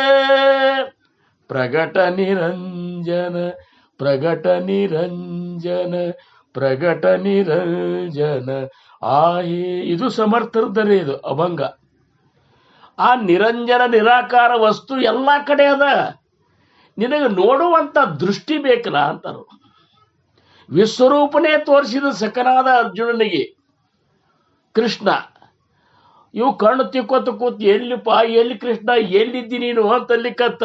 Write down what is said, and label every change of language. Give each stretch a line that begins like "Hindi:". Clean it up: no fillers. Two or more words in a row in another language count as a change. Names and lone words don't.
Marathi: ಪ್ರಗಟ ನಿರಂಜನ ಪ್ರಗಟ ನಿರಂಜನ ಪ್ರಗಟ ನಿರಂಜನ ಆಹೇ.
Kannada: ಇದು ಸಮರ್ಥರದರೆ, ಇದು ಅಭಂಗ. ಆ ನಿರಂಜನ ನಿರಾಕಾರ ವಸ್ತು ಎಲ್ಲ ಕಡೆ ಅದ, ನಿನಗೆ ನೋಡುವಂತ ದೃಷ್ಟಿ ಬೇಕಲ್ಲ ಅಂತಾರ. ವಿಶ್ವರೂಪನೇ ತೋರಿಸಿದ ಸಕನಾದ ಅರ್ಜುನನಿಗೆ ಕೃಷ್ಣ ಇವು ಕಣ್ಣು ತಿಕ್ಕೋತ ಕೂತ್ ಎಲ್ಲಿ ಕೃಷ್ಣ ಎಲ್ಲಿದ್ದಿ ನೀನು ಅಂತಲ್ಲಿಕತ್ತ.